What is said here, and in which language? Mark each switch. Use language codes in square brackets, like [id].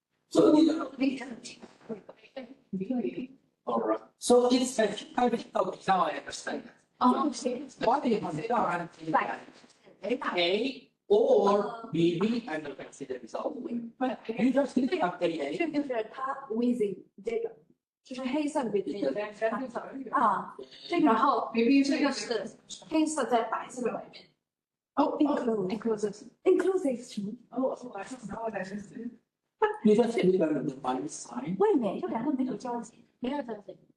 [en] So alright. So it's okay. Now I understand. Oh, What you have done is A or B and you can see the result. but You just click on A. [zh] 这就是它 within 这个，就是黑色的 within 啊，这个然后 maybe 这个是黑色在白色的外面。哦 inclusive 什么？哦，我还是不知道的，真是。 [en] You just click on the minus sign. [zh] 外面就两个没有交集，没有交集。